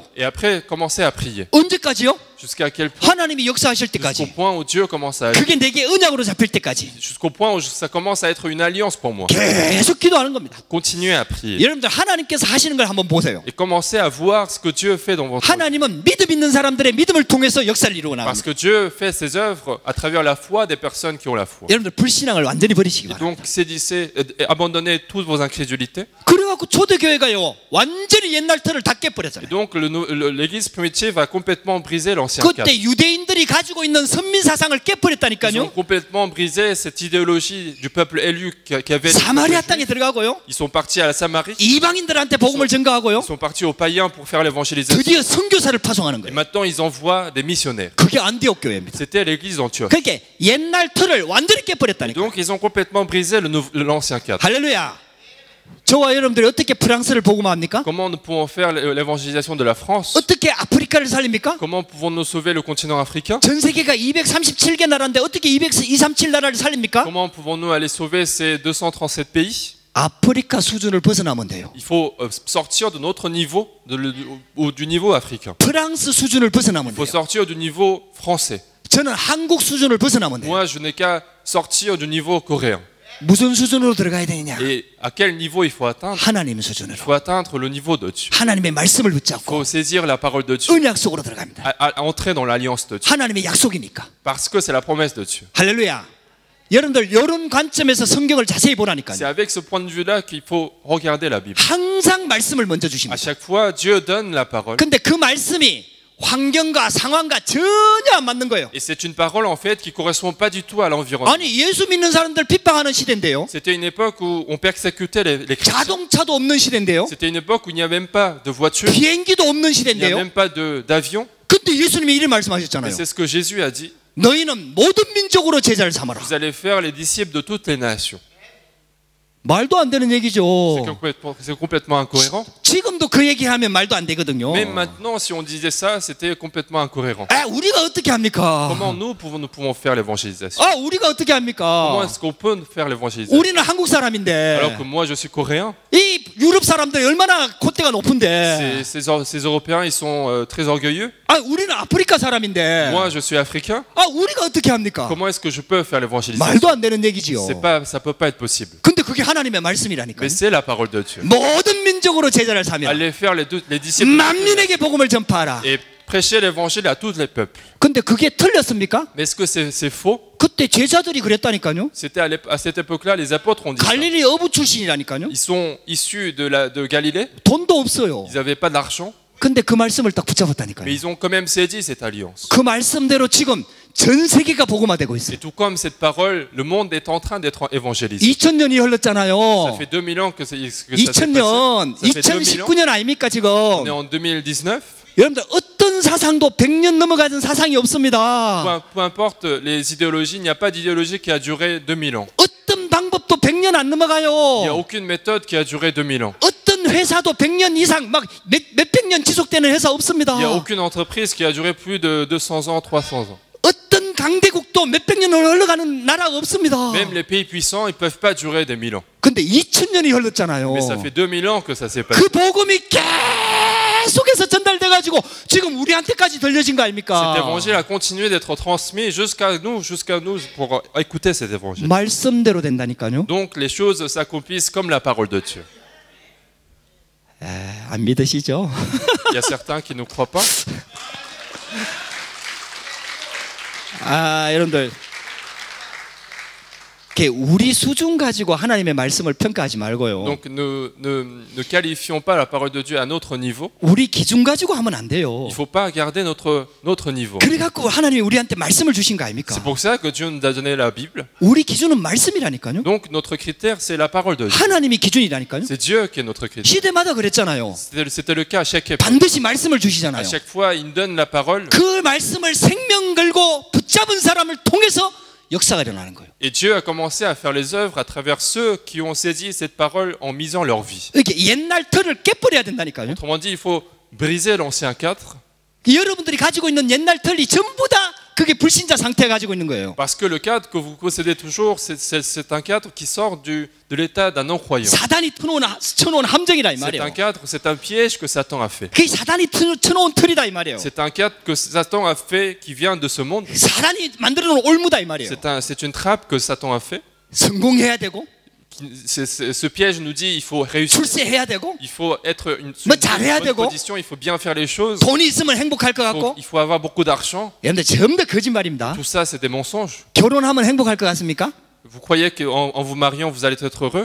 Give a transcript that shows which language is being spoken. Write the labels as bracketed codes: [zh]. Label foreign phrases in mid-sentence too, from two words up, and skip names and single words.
[fr] Et après, commencez à prier. [ko] 언제까지요? [fr] Jusqu'à quel point? [ko] 하나님이 역사하실 [fr] Jusqu'au [ko] 때까지. [fr] point où Dieu commence à agir. [ko] 그게 내게 언약으로 잡힐 때까지. [fr] Jusqu'au point où ça commence à être une alliance pour moi. [ko] 계속 기도하는 겁니다. [fr] Continuez à prier. [ko] 여러분들 하나님께서 하시는 걸 한번 보세요. [fr] Et commencez à voir ce que Dieu fait dans votre vie. [ko] 하나님은 믿음 있는 사람들의 믿음을 통해서 역사를 이루고 [fr] Parce [ko] 나갑니다. [fr] que Dieu fait ses œuvres à travers la foi des personnes qui ont la foi. [ko] 여러분들 불신앙을 완전히 버리시기 바랍니다. [fr] Donc saisissez, abandonnez toutes vos incrédulités. [ko] 그래갖고 초대교회가요 완전히 옛날 틀을 다 [fr] Et [ko] 깨버렸잖아요. [fr] donc l'église primitive a complètement brisé l'ancien cadre. [ko] 그때 유대인들이 가지고 있는 선민 사상을 [fr] Ils ont [ko] 깨버렸다니까요. [fr] complètement brisé cette idéologie du peuple élu qui avait. [ko] 사마리아 땅에 들어가고요. [fr] Ils sont partis à la Samarie. [ko] 이방인들한테 복음을 전가하고요. [fr] Ils sont partis aux païens pour faire l'évangélisation. [ko] 드디어 선교사를 파송하는 [fr] Et [ko] 거예요. [fr] maintenant ils envoient des missionnaires. [ko] 그게 안디옥 교회입니다. [fr] C'était l'église d'Antioche. [ko] 그러니까 옛날 틀을 완전히 깨버렸다니까. [fr] Donc ils ont complètement brisé l'ancien cadre. [ko] 할렐루야. 저와 여러분들이 어떻게 프랑스를 복음합니까? [fr] Comment nous pouvons faire l'évangélisation de la France? [ko] 어떻게 아프리카를 살립니까? [fr] Comment pouvons-nous sauver le continent africain? [ko] 전 세계가 237개 나라인데 어떻게 237 나라를 살립니까? [fr] Comment pouvons-nous aller sauver ces 237 pays? [ko] 아프리카 수준을 벗어나면 돼요. [fr] Il faut sortir de notre niveau, du niveau africain. [ko] 프랑스 수준을 벗어나면 [fr] Il faut [ko] 돼요. [fr] sortir du niveau français. [ko] 저는 한국 수준을 벗어나면 돼요. [fr] Moi, je n'ai qu'à sortir du niveau coréen. [ko] 무슨 수준으로 들어가야 되느냐? [fr] Et à quel niveau il faut atteindre? [ko] 하나님 수준으로. [fr] Il faut atteindre le niveau de Dieu. [ko] 하나님의 말씀을 [fr] Il [ko] 붙잡고 [fr] faut saisir la parole de Dieu, [ko] 언약 속으로 들어갑니다. [fr] entrer dans l'alliance de Dieu. [ko] 하나님의 약속이니까. [fr] Parce que c'est la promesse de Dieu. [ko] 할렐루야. 여러분들 이런 관점에서 성경을 자세히 [fr] C'est [ko] 보라니까요. [fr] avec ce point de vue-là qu'il faut regarder la Bible. [ko] 항상 말씀을 먼저 [fr] À [ko] 주십니다. [fr] chaque fois, Dieu donne la parole. [ko] 근데 그 말씀이 환경과 상황과 전혀 안 맞는 거예요. [fr] Et c'est une parole en fait qui correspond pas du tout à l'environnement. [ko] 아니 예수 믿는 사람들 핍박하는 시대인데요. [fr] C'était une époque où on persécutait les chrétiens. [ko] 자동차도 없는 시대인데요. [fr] C'était une époque où il n'y a même pas de voiture, [ko] 비행기도 없는 [fr] il n'y a [ko] 시대인데요. [fr] même pas d'avion. [ko] 근데 예수님이 이런 [fr] Et [ko] 말씀하셨잖아요. [fr] c'est ce que Jésus a dit. [ko] 너희는 모든 민족으로 제자를 삼아라. [fr] Vous allez faire les disciples de toutes les nations. [ko] 말도 안 되는 얘기죠. [fr] C'est complètement incohérent. [ko] 지금도 그 얘기하면 말도 안 되거든요. [fr] Même maintenant, si on disait ça, c'était complètement incohérent. [ko] 아, 우리가 어떻게 합니까? [fr] Comment nous pouvons faire l'évangélisation? [ko] 아, 우리가 어떻게 [fr] Comment [ko] 합니까? [fr] est-ce qu'on peut faire l'évangélisation? [ko] 우리는 한국 사람인데 [fr] Alors que moi, je suis coréen. [ko] 이 유럽 사람들이 얼마나 콧대가 높은데 [fr] Ces Européens, ils sont très orgueilleux. [ko] 아, 우리는 아프리카 사람인데 [fr] Moi, je suis africain. [ko] 아, 우리가 어떻게 합니까? [fr] Comment est-ce que je peux faire l'évangélisation? [ko] 말도 안 되는 얘기지요. [fr] Ça peut pas être possible. [ko] 근데 그게 하나님의 말씀이라니까요. [fr] Mais c'est la parole de Dieu. [ko] 모든 민족으로 제자를 삼으라. [fr] Allez faire les disciples [ko] 만민에게 복음을 전파하라. [fr] et prêcher l'évangile à tous les peuples. [ko] 근데 그게 틀렸습니까? [fr] Mais est-ce que c'est faux? [ko] 그때 제자들이 그랬다니까요. [fr] C'était à cette époque-là, les apôtres ont dit ça. [ko] 갈릴리 어부 출신이라니까요. [fr] Ils sont issus de Galilée, [ko] 돈도 없어요. [fr] ils n'avaient pas d'argent, [ko] 근데 그 말씀을 딱 [fr] mais [ko] 붙잡았다니까요. [fr] ils ont quand même saisi cette alliance. [ko] 그 말씀대로 지금 전 세계가 복음화되고 있어요. [fr] Et tout comme cette parole, le monde est en train d'être évangélisé. [ko] 2000년이 [fr] Ça [ko] 흘렀잖아요. [fr] fait 2000 ans que ça s'est passé. [ko] 2000년, [fr] Ça fait 2000 ans. [ko] 2019년 아닙니까 지금? [fr] On est en 2019. [ko] 여러분들 어떤 사상도 100년 넘어가는 사상이 없습니다. [fr] Peu importe les idéologies, il n'y a pas d'idéologie qui a duré 2000 ans. [ko] 어떤 방법도 100년 안 [fr] Il n'y a [ko] 넘어가요. [fr] aucune méthode qui a duré 2000 ans. [ko] 어떤 회사도 100년 이상 막 몇백 년 지속되는 회사 없습니다. [fr] Il n'y a aucune entreprise qui a duré plus de 200 ans, 300 ans. [ko] 어떤 강대국도 몇백 년을 흘러가는 나라가 없습니다. [fr] Même les pays puissants, ils ne peuvent pas durer des 1000 ans. [ko] 근데 2000년이 흘렀잖아요. [fr] Mais ça fait 2000 ans que ça s'est passé. [ko] 그 복음이 계속해서 전달돼가지고 지금 우리한테까지 들려진 거 [fr] Cet [ko] 아닙니까? [fr] évangile a continué d'être transmis jusqu'à nous pour écouter cet évangile. [ko] 말씀대로 된다니까요. [fr] Donc les choses s'accomplissent comme la parole de Dieu. [ko] 안 믿으시죠? [fr] Il y a certains qui ne croient pas. [ko] 여러분들 우리 수준 가지고 하나님의 말씀을 평가하지 말고요. [fr] Donc ne qualifions pas la parole de Dieu à notre niveau. [ko] 우리 기준 가지고 하면 안 돼요. [fr] Il ne faut pas garder notre niveau. [ko] 그래갖고 하나님이 우리한테 말씀을 주신 거 아닙니까? [fr] C'est pour ça que Dieu nous a donné la Bible. [ko] 우리 기준은 말씀이라니까요. [fr] Donc notre critère, c'est la parole de Dieu. [ko] 하나님이 기준이라니까요. [fr] C'est Dieu qui est notre critère. [ko] 시대마다 그랬잖아요. [fr] C'était le cas à chaque époque. [ko] 반드시 말씀을 [fr] À [ko] 주시잖아요. [fr] chaque fois, il nous donne la parole. [ko] 그 말씀을 생명 걸고 붙잡은 사람을 통해서 역사가 일어나는 거예요. [fr] Et Dieu a commencé à faire les œuvres à travers ceux qui ont saisi cette parole en misant leur vie. [ko] 이렇게 옛날 틀을 깨버려야 된다니까요. [fr] Autrement dit, il faut briser l'ancien cadre. [ko] 여러분들이 가지고 있는 옛날 틀이 전부 다 그게 불신자 상태 가지고 있는 거예요. [fr] Parce que le cadre que vous possédez toujours, c'est un cadre qui sort de l'état d'un non-croyant. [ko] 사단이 쳐놓은 함정이라 이 [fr] C'est [ko] 말이에요. [fr] un cadre, c'est un piège que Satan a fait. [ko] 그게 사단이 쳐놓은 틀이다 이 말이에요. [fr] C'est un cadre que Satan a fait qui vient de ce monde. [ko] 사단이 만들어놓은 올무다 이 말이에요. [fr] C'est une trappe que Satan a fait. [ko] 성공해야 되고 [fr] Ce piège nous dit il faut réussir, [ko] 출세해야 되고 [fr] il faut être une [ko] 뭐 잘해야 [fr] bonne [ko] 되고 [fr] position, il faut bien faire les choses, [ko] 돈이 있으면 행복할 것 같고 [fr] il faut avoir beaucoup d'argent. [ko] 여러분들 전부 다 거짓말입니다. [fr] Tout ça, c'est des mensonges. [ko] 결혼하면 행복할 것 같습니까? [fr] Vous croyez qu'en vous mariant, vous allez être heureux?